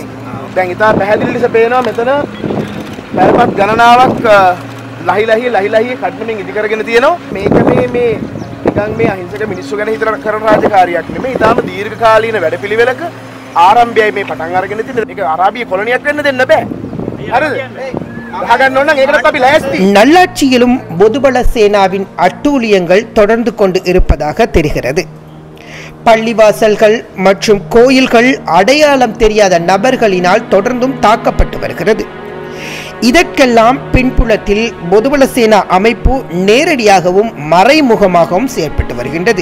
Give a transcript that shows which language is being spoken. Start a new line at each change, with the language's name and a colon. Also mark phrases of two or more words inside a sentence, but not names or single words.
Sinhala: දැන් ඉතා පැහැදිලි ලෙස පේනවා මෙතන පැරපත් ගණනාවක් ලහි කඩනමින් ඉදි කරගෙන තියෙනවා. මේක මේ නිකන් මේ අහිංසක මිනිස්සු ගැන හිතන කරන රාජකාරියක් නෙමෙයි. ඉතාම දීර්ඝකාලීන වැඩපිළිවෙලක ආරම්භයයි මේ පටන් අරගෙන තියෙන්නේ. මේක අරාබිය කොලොනියක් වෙන්න දෙන්න බෑ. හරිද? ගහගන්න ඕන නම් ඒකටත් අපි ලෑස්ති.
Tamil: நல்லாட்சியிலும் பொதுபல சேனாவின் அட்டூழியங்கள் தொடர்ந்து கொண்டு இருப்பதாக தெரிகிறது. பள்ளிவாசல்கள் மற்றும் கோயில்கள் அடையாளம் தெரியாத நபர்களினால் தொடர்ந்தும் தாக்கப்பட்டு வருகிறது. இதற்கெல்லாம் பின்புலத்தில் பொதுபல சேனா அமைப்பு நேரடியாகவும் மறைமுகமாகவும் செயற்பட்டு வருகின்றது.